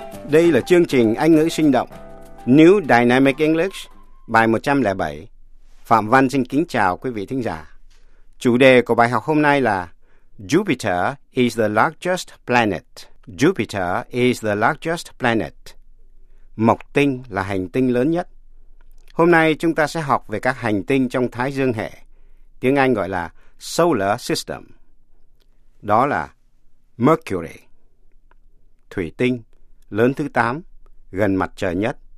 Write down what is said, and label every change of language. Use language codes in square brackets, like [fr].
[vi] Đây là chương trình Anh ngữ sinh động New Dynamic English bài 107. Phạm Văn xin kính chào quý vị thính giả. Chủ đề của bài học hôm nay là [en] Jupiter is the largest planet. Jupiter is the largest planet. [vi] Mộc tinh là hành tinh lớn nhất. Hôm nay chúng ta sẽ học về các hành tinh trong Thái Dương hệ, tiếng Anh gọi là Solar System. Đó là Mercury, thủy tinh lớn thứ 8, gần mặt trời nhất.